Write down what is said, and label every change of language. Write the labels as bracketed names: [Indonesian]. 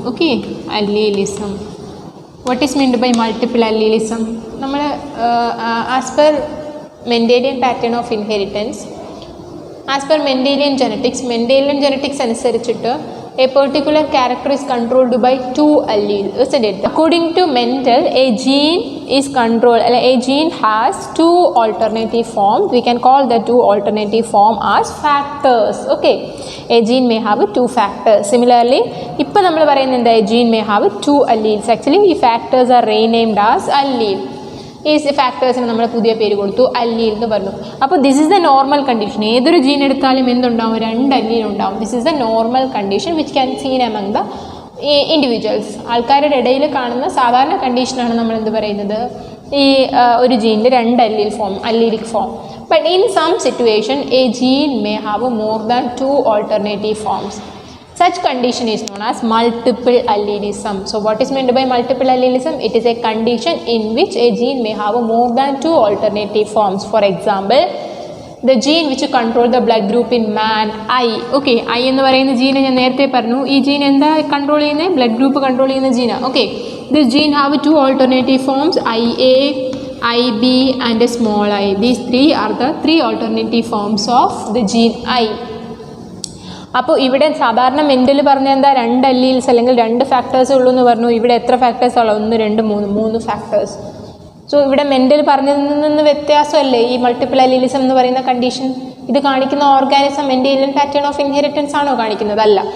[English] Okay, allelism. What is meant by multiple allelism? [Malayalam] നമ്മൾ [English] as per Mendelian pattern of inheritance, as per Mendelian genetics [Malayalam] അനുസരിച്ചിട്ട് [English] a particular character is controlled by two alleles, isn't it? According to Mendel, a gene is controlled, a gene has two alternative forms. We can call the two alternative form as factors. Okay, a gene may have two factors. Similarly, [Malayalam] ഇപ്പോൾ നമ്മൾ പറയുന്നത് [English] a gene may have two alleles. Actually, ഈ factors are renamed as allele. [Malayalam] ഈ ഫാക്ടേഴ്സിന് നമ്മൾ പുതിയ പേര് കൊടുത്തു, allele എന്ന് പറഞ്ഞു. അപ്പോൾ [English] This is the normal condition. [Malayalam] ഏതൊരു ജീൻ എടുത്താലും എന്തുണ്ടാവും? രണ്ട് അല്ലീൽ ഉണ്ടാവും. [English] This is the normal condition which can seen among the individuals. [Malayalam] ആൾക്കാരുടെ ഇടയിൽ കാണുന്ന സാധാരണ കണ്ടീഷനാണ് നമ്മൾ എന്ത് പറയുന്നത്? ഈ ഒരു ജീനിൽ രണ്ട് allelic form. [English] But in some situation a gene may have more than two alternative forms. Such condition is known as multiple allelism. So what is meant by multiple allelism? It is a condition in which a gene may have more than two alternative forms. For example, the gene which control the blood group in man, I. [Malayalam] Okay, I എന്ന് പറയുന്ന ജീനെ ഞാൻ നേരത്തെ പറഞ്ഞു. ഈ gene എന്താ control ചെയ്യുന്നത്? Blood group control ചെയ്യുന്ന ജീനാണ്. [English] Okay, this gene have two alternative forms, IA, IB and a small I. These three are the three alternative forms of the gene I. [Malayalam] അപ്പോൾ ഇവിടെ സാധാരണ മെൻ്റൽ പറഞ്ഞ എന്താ? രണ്ട് അല്ലീൽസ് അല്ലെങ്കിൽ രണ്ട് ഫാക്ടേഴ്സ് ഉള്ളൂ എന്ന് പറഞ്ഞു. ഇവിടെ എത്ര ഫാക്ടേഴ്സ് ഉള്ളൂ? 1, 2, 3 ഫാക്ടേഴ്സ്. സോ ഇവിടെ മെൻ്റൽ പറഞ്ഞതിൽ നിന്ന് വ്യത്യാസമല്ലേ ഈ മൾട്ടിപ്പിൾ അല്ലീലിസം എന്ന് പറയുന്ന കണ്ടീഷൻ? ഇത് കാണിക്കുന്ന organism Mendelian pattern of inheritance ആണോ കാണിക്കുന്നത്? അല്ല.